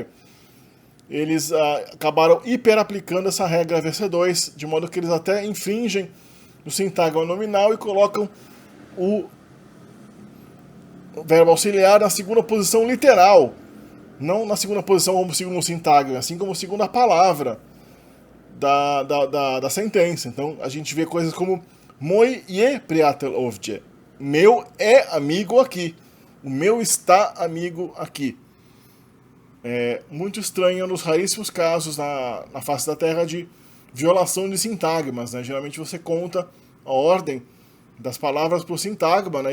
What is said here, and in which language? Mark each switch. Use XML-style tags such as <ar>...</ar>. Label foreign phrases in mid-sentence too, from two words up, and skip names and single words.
<pt>Eles acabaram hiperaplicando essa regra VC2, de modo que eles até infringem o sintagma nominal e colocam o verbo auxiliar na segunda posição literal, não na segunda posição como segundo sintagma, assim como segunda palavra da sentença. Então a gente vê coisas como</pt> <sr>Moj je prijatelj ovdje,</sr> <pt>meu é amigo aqui, o meu está amigo aqui. É muito estranho nos raríssimos casos na face da Terra de violação de sintagmas, né? Geralmente você conta a ordem das palavras por sintagma, né?</pt>